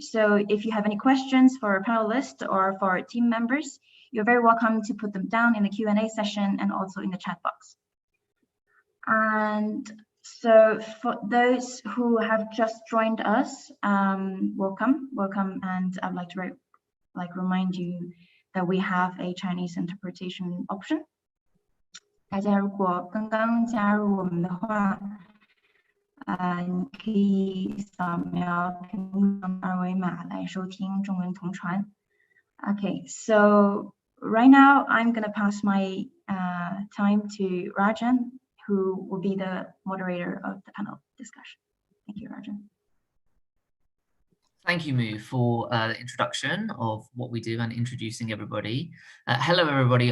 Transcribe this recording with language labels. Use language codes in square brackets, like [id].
[en] So if you have any questions for our panelists or for our team members, you're very welcome to put them down in the Q&A session and also in the chat box. And so for those who have just joined us, welcome. And I'd like to remind you that we have a Chinese interpretation option. [zh] 大家如果刚刚加入我们的话，你可以扫描屏幕上的二维码来收听中文同传。 [en] Okay, so right now I'm going to pass my time to Rajan, who will be the moderator of the panel discussion. Thank you, Rajan. Thank you, Mu, for the introduction of what we do and introducing everybody. Hello, everybody.